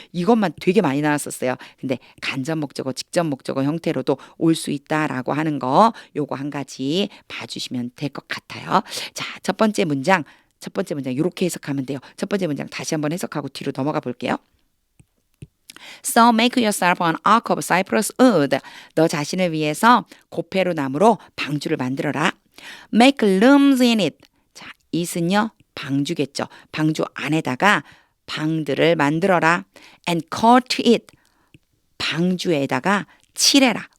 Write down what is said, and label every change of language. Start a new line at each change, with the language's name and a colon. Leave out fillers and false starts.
Korean: 이것만 되게 많이 나왔었어요. 근데 간접 목적어, 직접 목적어 형태로도 올 수 있다라고 하는 거 요거 한 가지 봐주시면 될 것 같아요. 자, 첫 번째 문장 이렇게 해석하면 돼요. 첫 번째 문장 다시 한번 해석하고 뒤로 넘어가 볼게요.
English: So make yourself an ark of cypress wood.
Korean: 너 자신을 위해서 고페르 나무로 방주를 만들어라.
English: Make looms in it.
Korean: 자, it은요 방주겠죠. 방주 안에다가 방들을 만들어라.
English: And coat it.
Korean: 방주에다가 칠해라.